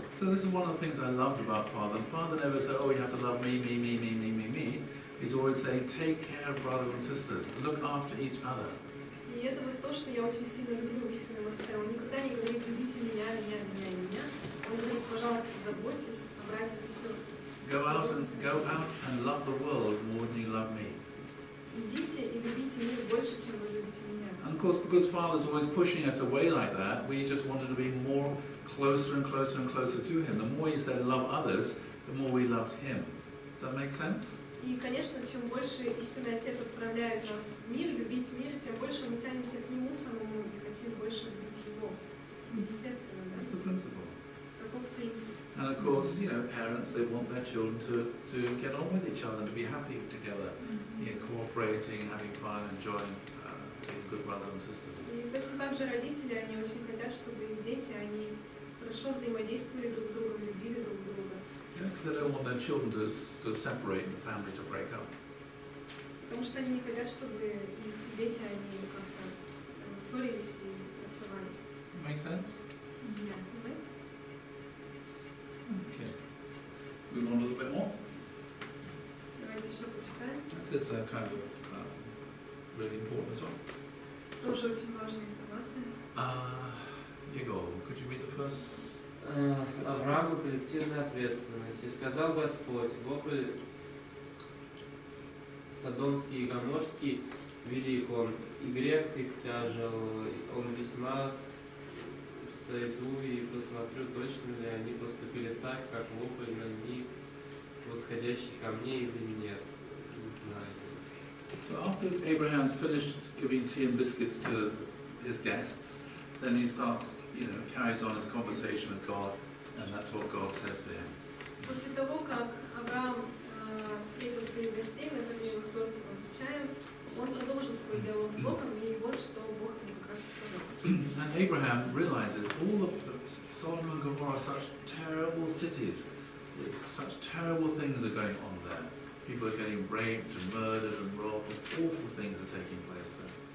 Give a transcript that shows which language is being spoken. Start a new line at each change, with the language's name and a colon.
English: So this is one of the things I loved about Father. Father never said, "Oh, you have to love me, me, me, me, me, me, me." He's always saying, "Take care of brothers and sisters. Look after each other."
Russian: И это вот то, что я очень сильно люблю в истинном отце. Он никогда не говорит, любите меня, меня, меня, меня. Он говорит, пожалуйста, заботьтесь о братьях и сестрах.
English: Go out and love the world more than you love me.
Russian: Идите и любите мир больше, чем вы любите меня.
English: And of course, because Father's always pushing us away like that, we just wanted to be more closer and closer and closer to Him. The more He said love others, the more we loved Him. Does that make sense?
Russian: И, конечно, чем больше истинный Отец отправляет нас в мир, любить мир, тем больше мы тянемся к Нему самому и хотим больше любить Его. Естественно, да?
English: That's the principle.
Russian: Таков принцип.
English: And of course, you know, parents, they want their children to get on with each other, to be happy together, you know, cooperating, having fun, enjoying being good brothers and sisters.
Russian: И точно так же родители, они очень хотят, чтобы их дети, они хорошо взаимодействовали друг с другом, любили друг друга.
English: Yeah, because they don't want their children to separate and the family to break up.
Russian: Потому что они не хотят, чтобы их дети, они как-то ссорились и расставались.
English: Make sense?
Russian: Понимаете?
English: Okay. move on a little bit more.
Russian: Давайте еще почитаем.
English: This is kind of really important as well.
Russian: Тоже очень важная информация.
English: Igor, could you read the first?
Russian: Аврааму коллективная ответственность. И сказал Господь, вопль Содомский и Гоморский велик он, и грех их тяжел, он весьма сойду и посмотрю, точно ли они поступили так, как вопль на них восходящий ко мне из нет. Не знаю.
English: So after Abraham's finished giving tea and biscuits to his guests, then he starts, carries on his conversation with God, and that's what God says to him.
Russian: После того, как Авраам встретил своих гостей, накормил их тортиком с чаем, он продолжил свой диалог с Богом, и вот что Бог ему как раз сказал.
English: And Abraham realizes all of Sodom and Gomorrah are such terrible cities. There's such terrible things are going on there. People are getting raped and murdered and robbed, and awful things are taking place there.